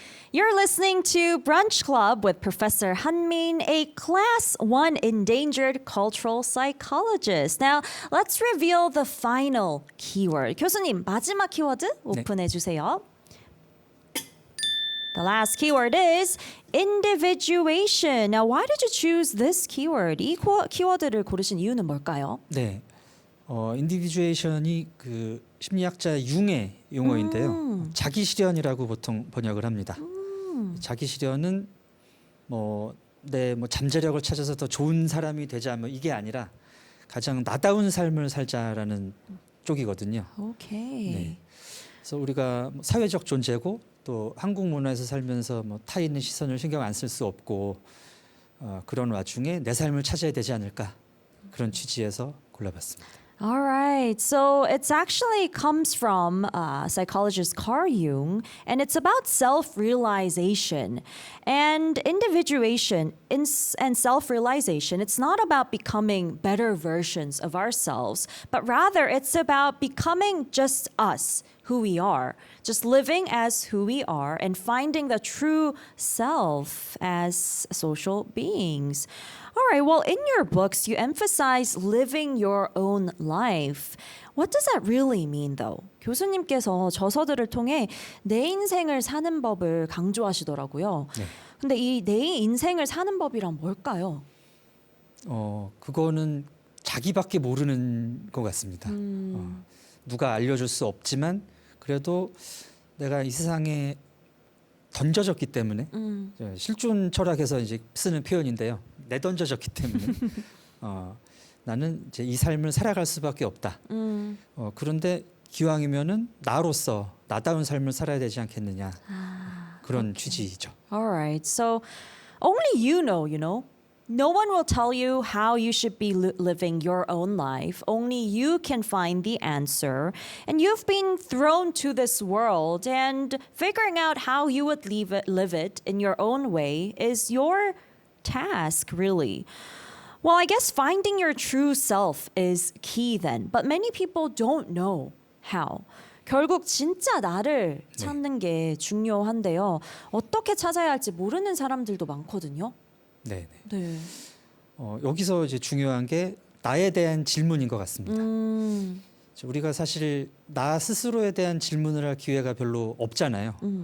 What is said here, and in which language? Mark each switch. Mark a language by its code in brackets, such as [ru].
[en] You're listening to Brunch Club with Professor Han-min, a Class 1 endangered cultural psychologist. Now, let's reveal the final keyword. [ko] 교수님, 마지막 키워드 오픈해 주세요. [en] The last keyword is individuation. Now, why did you choose this keyword? [ko] 이 키워드를 고르신 이유는 뭘까요? 네, 인디비주에이션이 그 심리학자 융의 용어인데요. 자기 실현이라고 보통 번역을 합니다. 자기 실현은 내 잠재력을 찾아서 더 좋은 사람이 되자 이게 아니라 가장 나다운 삶을 살자라는 쪽이거든요. 오케이. 네. 그래서 우리가 사회적 존재고 또 한국 문화에서 살면서 타인의 시선을 신경 안 쓸 수 없고 그런 와중에 내 삶을 찾아야 되지 않을까 그런 취지에서 골라봤습니다. [en] All right. So it's actually comes from psychologist Carl Jung, and it's about self-realization and individuation and self-realization. It's not about becoming better versions of ourselves, but rather it's about becoming just us, who we are, just living as who we are and finding the true self as social beings. All right, well, in your books, you emphasize living your own life. What does that really mean, though? [ko] 교수님께서 저서들을 통해 내 인생을 사는 법을 강조하시더라고요. 네. 근데 이 내 인생을 사는 법이란 뭘까요? 그거는 자기밖에 모르는 것 같습니다. 누가 알려줄 수 없지만 그래도 내가 이 세상에 던져졌기 때문에 실존 철학에서 이제 쓰는 표현인데요. 내던져졌기 때문에 나는 이제 이 삶을 살아갈 수밖에 없다. 그런데 기왕이면은 나로서 나다운 삶을 살아야 되지 않겠느냐 그런 취지이죠. [en] All right. So only you know. No one will tell you how you should be living your own life. Only you can find the answer. And you've been thrown to this world, and figuring out how you would live it in your own way is your task, really. Well, I guess finding your true self is key then. But many people don't know how. [ko] 결국 진짜 나를 찾는 게 중요한데요. 어떻게 찾아야 할지 모르는 사람들도 많거든요. 네. 네. 여기서 이제 중요한 게 나에 대한 질문인 것 같습니다. 우리가 사실 나 스스로에 대한 질문을 할 기회가 별로 없잖아요.